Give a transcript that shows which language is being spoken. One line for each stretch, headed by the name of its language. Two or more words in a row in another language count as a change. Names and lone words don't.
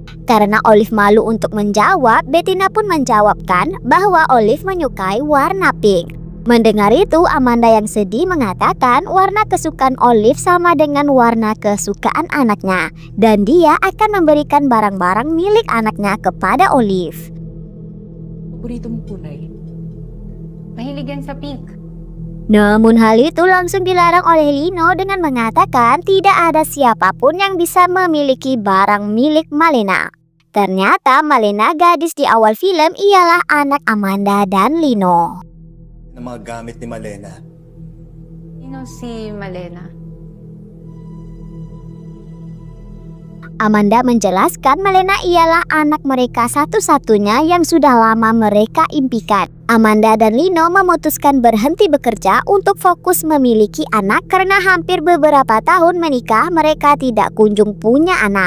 Indonesian: Karena Olive malu untuk menjawab, Bettina pun menjawabkan bahwa Olive menyukai warna pink. Mendengar itu, Amanda yang sedih mengatakan warna kesukaan Olive sama dengan warna kesukaan anaknya. Dan dia akan memberikan barang-barang milik anaknya kepada Olive.
Filipino: Paborito mo kulay. Mahilig yan sa pink.
Indonesian: Namun hal itu langsung dilarang oleh Lino dengan mengatakan tidak ada siapapun yang bisa memiliki barang milik Malena. Ternyata Malena gadis di awal film ialah anak Amanda dan Lino.
Filipino: Ng mga gamit ni Malena. Sino si Malena?
Indonesian: Amanda menjelaskan Malena ialah anak mereka satu-satunya yang sudah lama mereka impikan. Amanda dan Lino memutuskan berhenti bekerja untuk fokus memiliki anak karena hampir beberapa tahun menikah mereka tidak kunjung punya anak.